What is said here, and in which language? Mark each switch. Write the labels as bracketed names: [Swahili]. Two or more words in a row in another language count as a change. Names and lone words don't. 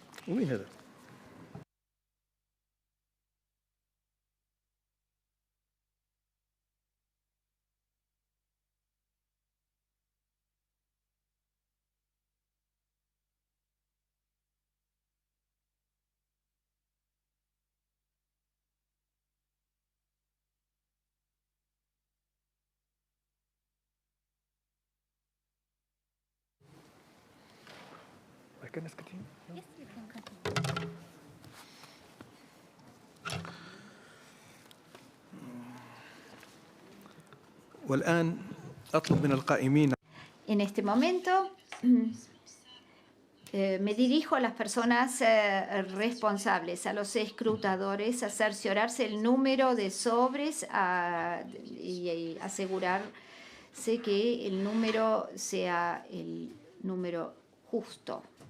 [Arabic] وين هذا؟ [English] I can ask it. Yes, you can continue. [Arabic] والآن أطلب من القائمين. [Spanish] En este momento me dirijo a las personas responsables, a los escrutadores, a cerciorarse el número de sobres y asegurarse que el número sea el número justo.